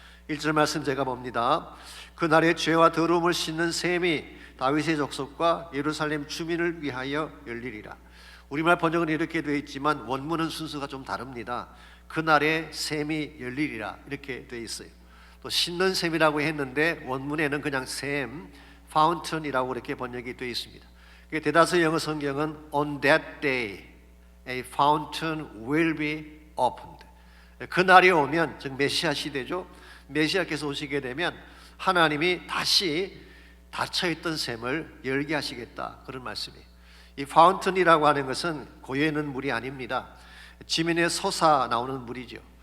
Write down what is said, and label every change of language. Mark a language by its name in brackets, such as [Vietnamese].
[Korean] 1절 말씀 제가 봅니다. 그날의 죄와 더러움을 씻는 샘이 다윗의 족속과 예루살렘 주민을 위하여 열리리라. 우리말 번역은 이렇게 되어 있지만 원문은 순서가 좀 다릅니다. 그날의 샘이 열리리라 이렇게 되어 있어요. 또 씻는 샘이라고 했는데 원문에는 그냥 샘, fountain이라고 이렇게 번역이 되어 있습니다. 대다수 영어 성경은 [English] on that day a fountain will be opened. [Korean] 그날이 오면 즉 메시아 시대죠. 메시아께서 오시게 되면 하나님이 다시 닫혀있던 샘을 열게 하시겠다 그런 말씀이에요. 이 파운틴이라고 하는 것은 고여 있는 물이 아닙니다. 지면에 솟아 나오는 물이죠.